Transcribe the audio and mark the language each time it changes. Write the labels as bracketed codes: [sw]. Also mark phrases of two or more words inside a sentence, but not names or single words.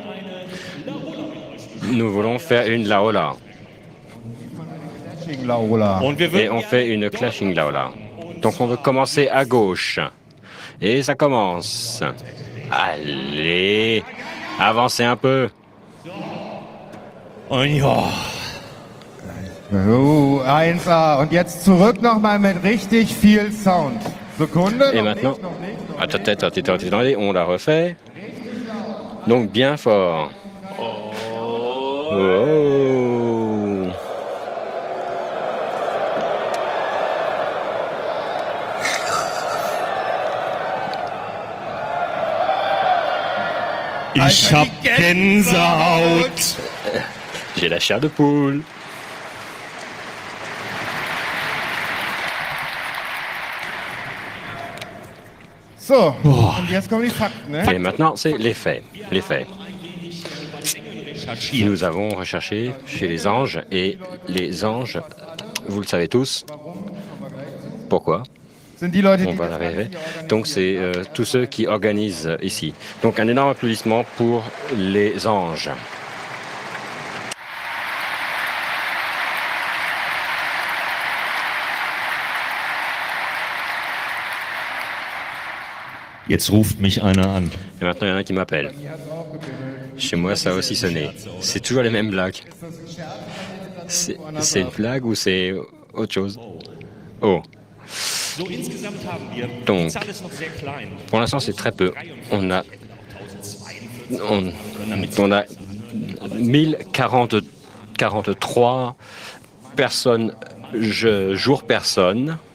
[fr] Nous voulons faire une laola. Et on fait une clashing laola. Donc on veut commencer à gauche. Et ça commence. Allez, avancez un peu. [de] Oh ja. Oh, 1A. Und jetzt zurück nochmal mit richtig viel Sound. Sekunde. [fr] Et maintenant, attendez, on la refait. Donc bien fort. Oh. [de] Ich hab Gänsehaut. [fr] J'ai la chair de poule. [de] So, und jetzt kommen die Fakten, ne? [fr] Et maintenant, c'est les faits. Les faits. Nous avons recherché chez les anges, et les anges, vous le savez tous. Pourquoi? [de] Sind die Leute, [fr] On va y arriver. Donc c'est tous ceux qui organisent ici. Donc un énorme applaudissement pour les anges. [de] Jetzt ruft mich einer an. [fr] Et maintenant, il y en a qui m'appellent. Chez moi, ça a aussi sonné. C'est toujours les mêmes blagues. C'est une blague ou c'est autre chose? Oh. Donc, pour l'instant, c'est très peu. On a 1043 personnes, jour personne.